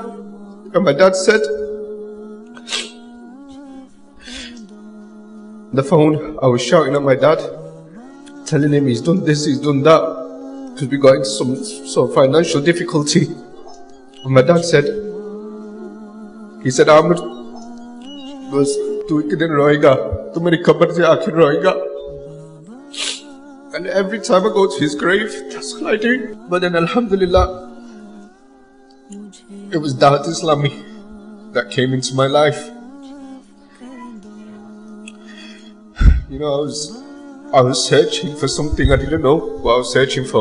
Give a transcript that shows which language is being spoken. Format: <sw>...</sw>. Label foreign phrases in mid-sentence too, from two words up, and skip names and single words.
<en>And my dad said, the phone, I was shouting at my dad, telling him he's done this, he's done that, because we got into some sort of financial difficulty. And my dad said,</en> <hi>Ahmed, वास तू एक दिन रोएगा, तू मेरी कबर से आख़िर रोएगा.</hi> <en>And every time I go to his grave, that's what I do. But then alhamdulillah, it was Dawateislami that came into my life. I was searching for something I didn't know what I was searching for.</en>